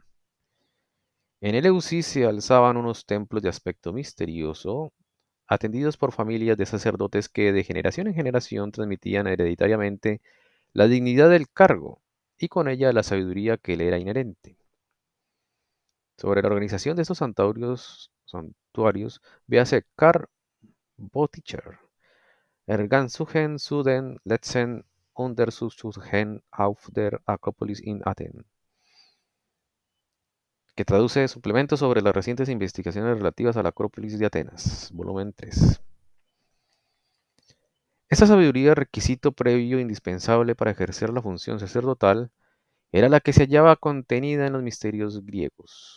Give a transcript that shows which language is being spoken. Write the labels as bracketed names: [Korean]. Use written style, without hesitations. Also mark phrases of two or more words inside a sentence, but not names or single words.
[Spanish] En Eleusis se alzaban unos templos de aspecto misterioso, atendidos por familias de sacerdotes que de generación en generación transmitían hereditariamente la dignidad del cargo y con ella la sabiduría que le era inherente. Sobre la organización de estos santuarios, véase Karl Boticher, Ergansuchen zu den letzten Untersuchungen auf der Akropolis in Aten, que traduce suplementos sobre las recientes investigaciones relativas a la Acrópolis de Atenas, volumen 3. Esta sabiduría, requisito previo indispensable para ejercer la función sacerdotal, era la que se hallaba contenida en los misterios griegos.